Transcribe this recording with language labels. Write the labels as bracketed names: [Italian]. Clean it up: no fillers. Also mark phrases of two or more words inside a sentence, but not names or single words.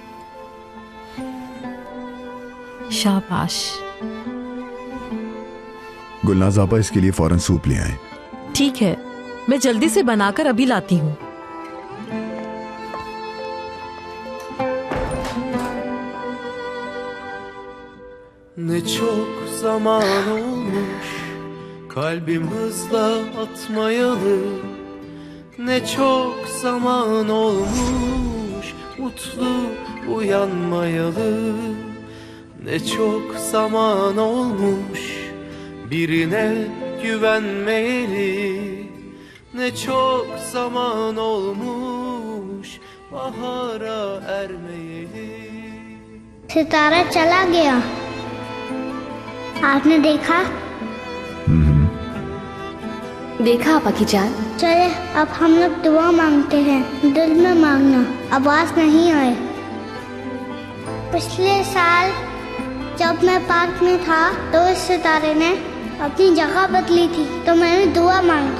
[Hindi] शाबाश। गुलनाज आपा, इसके लिए फौरन सूप ले आए। ठीक है, मैं जल्दी से बनाकर अभी लाती हूँ। [Turkish] Ne çok zaman olmuş kalbim hızla atmayalı. Ne çok zaman olmuş mutlu uyanmayalı. Ne çok zaman olmuş birine güvenmeyeli. Ne çok zaman olmuş bahara ermeyeli. [Hindi] सितारा चला गया, आपने देखा? देखा आपा की जान। चले अब हम लोग दुआ मांगते हैं, दिल में मांगना, आवाज नहीं आए। पिछले साल जब मैं पार्क में था तो इस सितारे ने अपनी जगह बदली थी, तो मैंने दुआ मांगी।